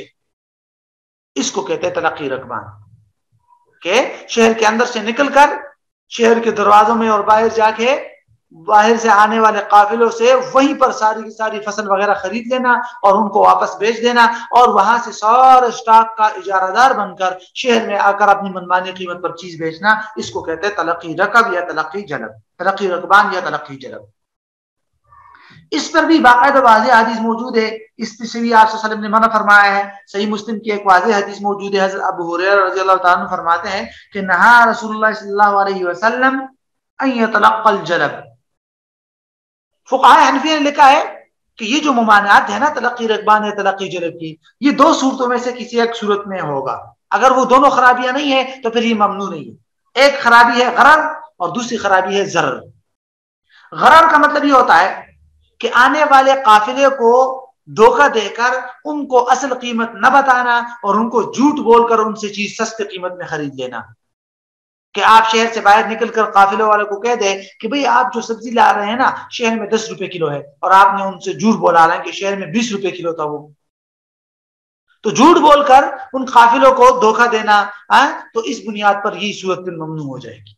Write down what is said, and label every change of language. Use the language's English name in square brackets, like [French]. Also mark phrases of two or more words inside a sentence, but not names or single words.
[Urdu] اس کو کہتے ہیں تلقی رکبان، کہ شہر کے اندر سے نکل کر شہر کے دروازوں میں اور باہر جا کے باہر سے آنے والے قافلوں سے وہیں پر ساری کی ساری فصل وغیرہ خرید لینا اور ان کو واپس بیچ دینا، اور وہاں سے سارے سٹاک کا اجارہ دار بن کر شہر میں آ کر اپنی منمانی قیمت پر چیز بیچنا۔ اس کو کہتے ہیں تلقی رکب یا تلقی جلب، تلقی رکبان یا تلقی جلب۔ اس پر بھی باقاعدہ واضح حدیث موجود ہے، اس سے بھی آپ [Arabic] صلی اللہ علیہ وسلم [Urdu] نے منع فرمایا ہے۔ صحیح مسلم کی ایک واضح حدیث موجود ہے، حضرت ابو ہریرہ [Arabic] رضی اللہ تعالیٰ عنہ [Urdu] فرماتے ہیں کہ [Arabic] نہا رسول اللہ صلی اللہ علیہ وسلم ان یتلقى الجلب۔ [Urdu] فقہاء حنفیہ نے لکھا ہے کہ یہ جو ممانعات ہے نا تلقی رکبان یا تلقی جلب کی، یہ دو صورتوں میں سے کسی ایک صورت میں ہوگا۔ اگر وہ دونوں خرابیاں نہیں ہیں تو پھر یہ ممنوع نہیں ہے۔ ایک خرابی ہے غرر اور دوسری خرابی ہے ضرر۔ غرر کا مطلب یہ ہوتا ہے کہ آنے والے قافلے کو دھوکہ دے کر ان کو اصل قیمت نہ بتانا اور ان کو جھوٹ بول کر ان سے چیز سستی قیمت میں خرید لینا، کہ آپ شہر سے باہر نکل کر قافلے والے کو کہہ دیں کہ بھئی آپ جو سبزی لا رہے ہیں نا شہر میں 10 روپے کلو ہے، اور آپ نے ان سے جھوٹ بولا کہ شہر میں 20 روپے کلو تھا وہ، تو جھوٹ بول کر ان قافلوں کو دھوکہ دینا، تو اس بنیاد پر یہ صورت ممنوع ہو جائے گی۔